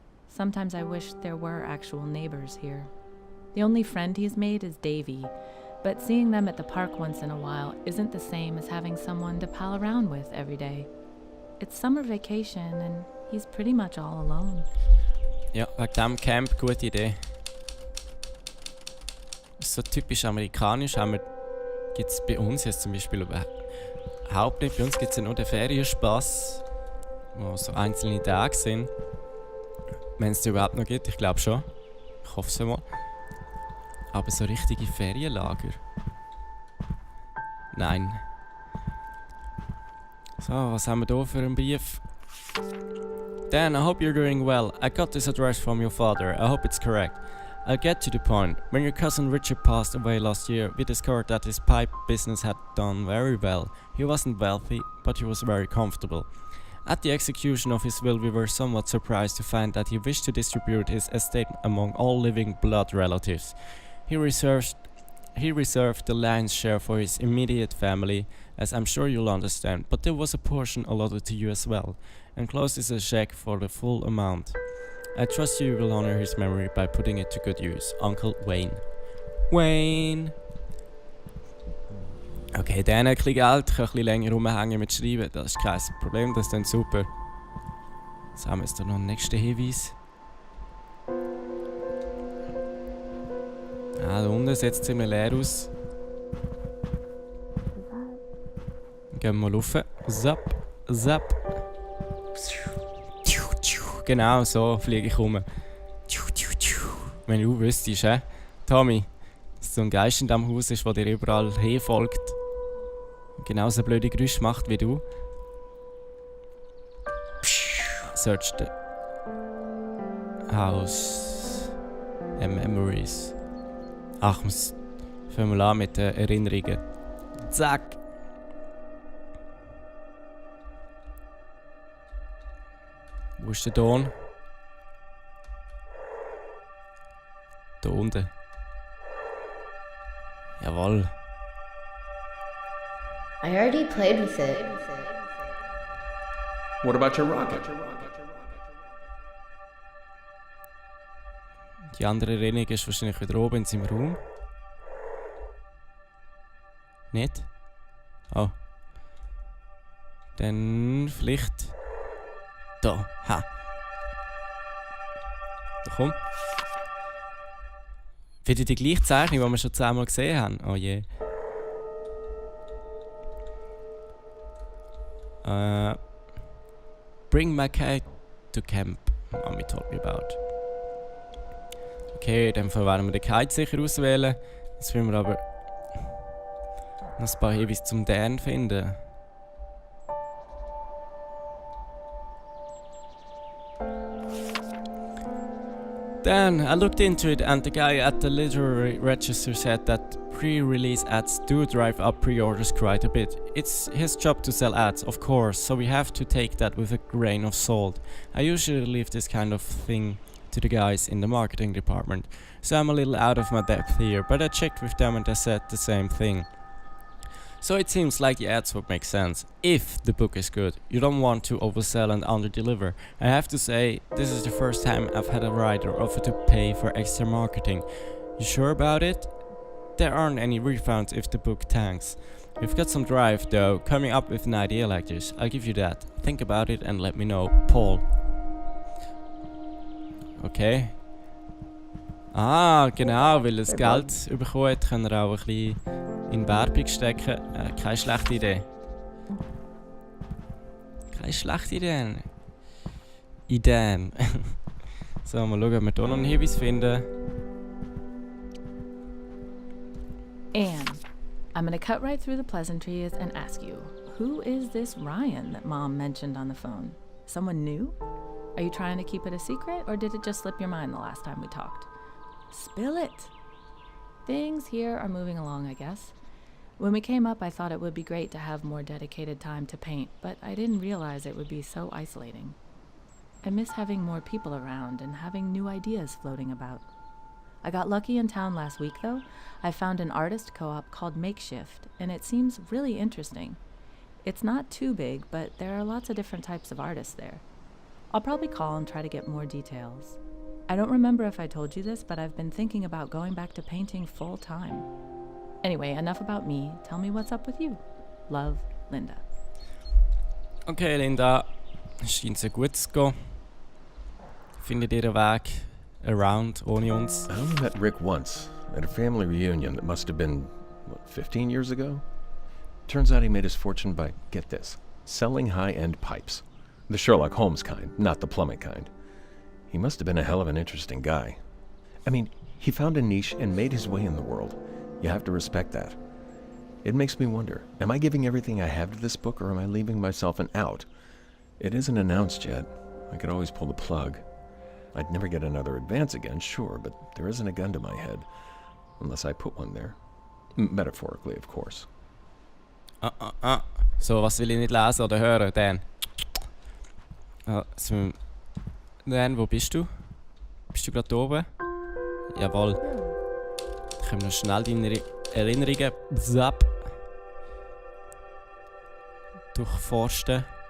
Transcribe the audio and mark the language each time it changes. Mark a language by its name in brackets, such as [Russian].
[English] Sometimes I wish there were actual neighbors here. The only friend he's made is Davy, but seeing them at the park once in a while isn't the same as having someone to pal around with every day. It's summer vacation and he's pretty much all alone. [German] Ja, wegen dem Camp, gute Idee. So typisch amerikanisch gibt es bei uns jetzt zum Beispiel überhaupt nicht. Bei uns gibt es ja nur den Ferienspass, wo so einzelne Tage sind. Wenn es die überhaupt noch gibt, ich glaube schon. Ich hoffe es mal. Aber so richtige Ferienlager? Nein. So, was haben wir hier für einen Brief? [English] Dan, I hope you're doing well. I got this address from your father. I hope it's correct. I'll get to the point. When your cousin Richard passed away last year, we discovered that his pipe business had done very well. He wasn't wealthy, but he was very comfortable. At the execution of his will, we were somewhat surprised to find that he wished to distribute his estate among all living blood relatives. He reserved the lion's share for his immediate family, as I'm sure you'll understand, but there was a portion allotted to you as well. Enclosed is a check for the full amount. I trust you will honor his memory by putting it to good use. Uncle Wayne. Wayne! [German] Okay, dann ein bisschen Geld, ich kann ein bisschen länger rumhängen mit Schreiben, das ist kein Problem, das ist dann super. Jetzt haben wir jetzt noch einen nächsten Hinweis. Ah, da unten sieht es ziemlich leer aus. Gehen wir mal rauf. Zap, zap. Genau so fliege ich rum. Wenn du wüsstest, Tommy, dass so ein Geist in diesem Haus ist, der dir überall hinfolgt. Und genauso blöde Geräusche macht wie du. [English] Search the house and memories. [German] Ach, fangen wir an mit den Erinnerungen. Zack! Wo ist der Ton? Da unten. Jawohl. [English] I already played with it. What about your rocket? [German] Die andere Erinnerung ist wahrscheinlich wieder oben in seinem Raum. Nicht? Oh. Dann vielleicht... Da, ha. Da komm. Wieder die gleiche Zeichnung, die wir schon 10-mal gesehen haben. Oh je. [English] Bring my cat to camp, Mommy told me about. [German] Okay, in dem Fall werden wir den Kite sicher auswählen. Jetzt müssen wir aber noch ein paar Hinweise zum Dan finden. [English] Then I looked into it and the guy at the literary register said that pre-release ads do drive up pre-orders quite a bit. It's his job to sell ads, of course, so we have to take that with a grain of salt. I usually leave this kind of thing to the guys in the marketing department, so I'm a little out of my depth here, but I checked with them and they said the same thing. So it seems like the ads would make sense, if the book is good. You don't want to oversell and underdeliver. I have to say, this is the first time I've had a writer offer to pay for extra marketing. You sure about it? There aren't any refunds if the book tanks. You've got some drive though, coming up with an idea like this. I'll give you that. Think about it and let me know. Paul. Okay. [German] Ah, genau, weil er das Geld bekommen hat, kann er auch ein bisschen in Werbung stecken. Keine schlechte Idee. Keine schlechte Ideen. So, mal schauen, ob wir hier noch einen Hinweis finden. [English] Anne, I'm gonna cut right through the pleasantries and ask you, who is this Ryan that Mom mentioned on the phone? Someone new? Are you trying to keep it a secret, or did it just slip your mind the last time we talked? Spill it! Things here are moving along, I guess. When we came up, I thought it would be great to have more dedicated time to paint, but I didn't realize it would be so isolating. I miss having more people around and having new ideas floating about. I got lucky in town last week, though. I found an artist co-op called Makeshift, and it seems really interesting. It's not too big, but there are lots of different types of artists there. I'll probably call and try to get more details. I don't remember if I told you this, but I've been thinking about going back to painting full time. Anyway, enough about me. Tell me what's up with you. Love, Linda. [German] Okay, Linda. Scheint so gut zu gehen. Findet ihr einen Weg [English] around [German] ohne uns? [English] I only met Rick once, at a family reunion that must have been, 15 years ago? Turns out he made his fortune by, get this, selling high-end pipes. The Sherlock Holmes kind, not the plumbing kind. He must have been a hell of an interesting guy. I mean, he found a niche and made his way in the world. You have to respect that. It makes me wonder, am I giving everything I have to this book, or am I leaving myself an out? It isn't announced yet. I could always pull the plug. I'd never get another advance again, sure, but there isn't a gun to my head. Unless I put one there. Metaphorically, of course. [German] So, was will ich nicht lesen oder hören, Dan? Dan, wo bist du? Bist du gerade oben? Jawohl. Ich habe noch schnell deine Erinnerungen durchforsten.